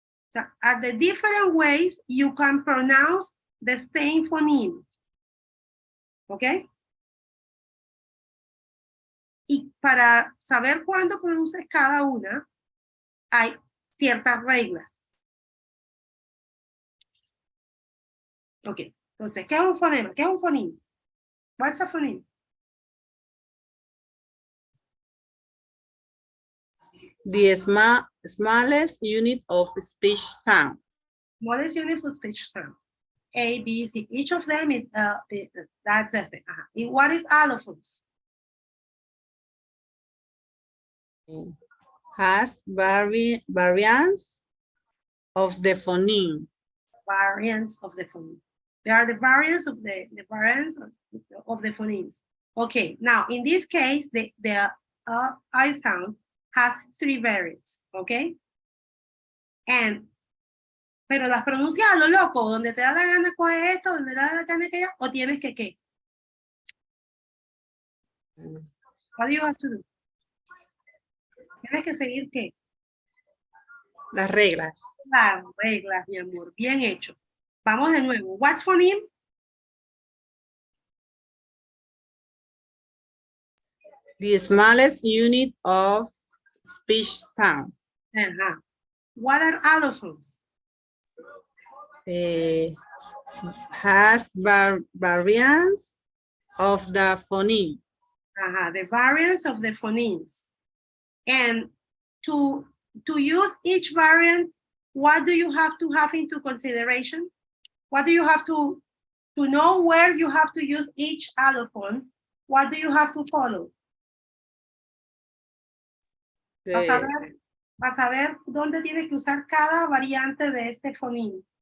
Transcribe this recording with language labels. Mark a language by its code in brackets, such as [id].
[en] So, are the different ways you can pronounce the same phoneme. ¿Ok? [es] Y para saber cuándo pronuncias cada una, hay ciertas reglas. Ok, entonces, ¿qué es un fonema? ¿Qué es un phoneme? [en] What's a phoneme? The smallest unit of speech sound. Smallest unit of speech sound. A, B, C. Each of them is, that's the thing. And what is allophones? Has variants of the phoneme. Variants of the phoneme. There are the variants of the variants of the phonemes. Okay, now in this case, the I sound has 3 variants, okay? [es] Pero las pronuncias a lo loco, donde te da la gana coger esto, donde te da la gana aquello, o tienes que ¿qué? [en] What do you have to do? [es] Tienes que seguir ¿qué? Las reglas. Las reglas, mi amor, bien hecho. Vamos de nuevo. [en] What's phoneme? The smallest unit of speech sound. What are allophones? Has variants of the phoneme. The variants of the phonemes. And to use each variant, what do you have to have into consideration? What do you have to know where you have to use each allophone? What do you have to follow? [es] Vas a ver dónde tienes que usar cada variante de este fonema.